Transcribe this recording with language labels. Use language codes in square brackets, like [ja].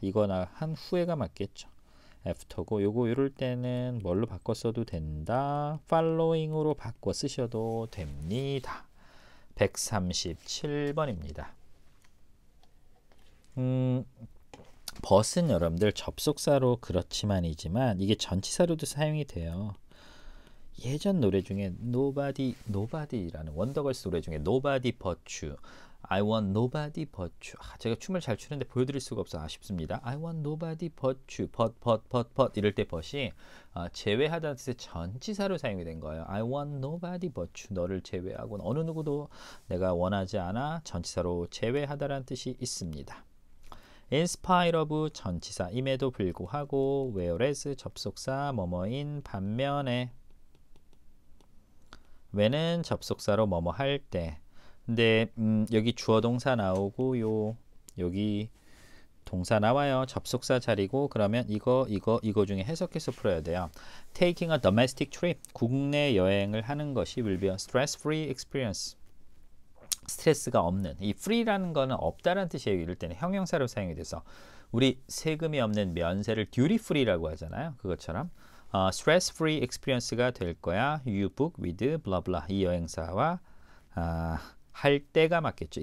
[ko] 이거나 한 후에가 맞겠죠. after고 요거 이럴 때는 뭘로 바꿔 써도 된다. following으로 바꿔 쓰셔도 됩니다. 137번입니다. 벗은 여러분들 접속사로 그렇지만이지만 이게 전치사로도 사용이 돼요. 예전 노래 중에 Nobody라는 원더걸스 노래 중에 [en] Nobody but you, I want nobody but you. [ko] 제가 춤을 잘 추는데 보여드릴 수가 없어 아쉽습니다. [en] I want nobody but you. [ko] but 이럴 때 but이 제외하다는 뜻의 전치사로 사용이 된 거예요. [en] I want nobody but you. [ko] 너를 제외하고 어느 누구도 내가 원하지 않아. 전치사로 제외하다라는 뜻이 있습니다. In spite of 전치사임에도 불구하고 whereas 접속사 뭐뭐인 반면에 when은 접속사로 뭐뭐 할 때. 근데 여기 주어 동사 나오고요. 여기 동사 나와요. 접속사 자리고 그러면 이거 중에 해석해서 풀어야 돼요. [en] Taking a domestic trip. [ko] 국내 여행을 하는 것이 [en] will be a stress-free experience. [ko] 스트레스가 없는. 이 free라는 거는 없다라는 뜻이에요. 이럴 때는 형용사로 사용이 돼서 우리 세금이 없는 면세를 duty free라고 하잖아요. 그것처럼 stress-free experience가 될 거야. [en] You book with blah blah. [ko] 이 여행사와 할 때가 맞겠죠.